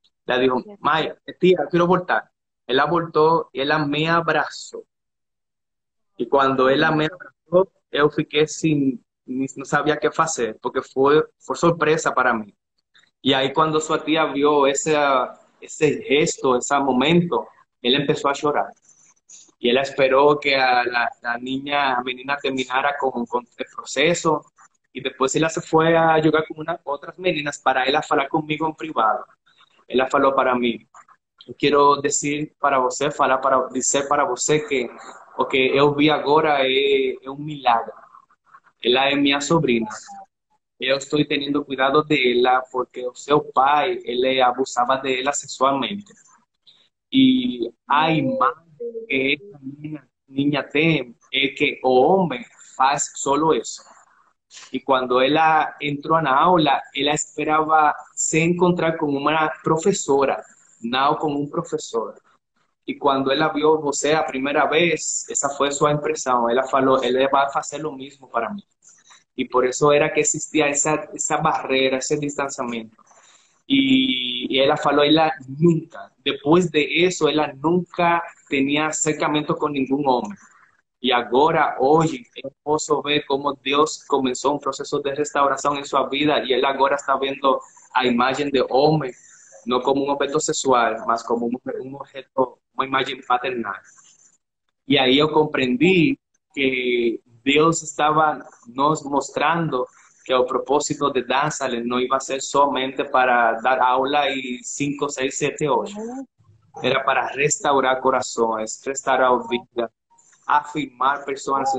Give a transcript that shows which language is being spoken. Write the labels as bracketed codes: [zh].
[pt] Ela [es] dijo, [pt] Maya, tia, eu quero voltar. Ela voltou e ela me abraçou. E quando ela me abraçou, eu fiquei sem, não sabia o que fazer, porque foi surpresa para mim. E aí, quando sua tia viu esse gesto, esse momento, ela começou a chorar. [es] Y ella esperó que la menina terminara con el proceso y después ella se fue a jugar con otras meninas para ella hablar conmigo en privado. Ella falou para mí, [pt] eu quero dizer para você, dizer para você que o que eu vi agora é um milagre. Ela é minha sobrinha. Eu estou tendo cuidado dela porque o seu pai, ele abusava dela sexualmente. E a Meu imagem que Deus. essa [es] niña [pt] tem é que o homem faz [es] solo [pt] isso. E quando ela entrou na aula, ela esperava se encontrar com uma professora, não com um professor. E quando ela viu você a primeira vez, essa foi sua impressão. Ela falou, ele vai fazer o mesmo para mim. E por isso era que existia essa barreira, esse distanciamento. [es] Y ella [pt] falou, [es] ella nunca, después de eso, ella nunca tenía acercamiento con ningún hombre. Y ahora, hoy, [pt] eu posso ver [es] cómo Dios comenzó un proceso de restauración en su vida y él ahora está viendo a imagen de hombre, no como un objeto sexual, más como un objeto, una imagen paternal. [pt] E aí eu compreendi que Deus estava nos mostrando que o propósito de dança não ia ser somente para dar aula e 5, 6, 7 horas. Sim, Era para restaurar corações, restaurar vidas, afirmar pessoas em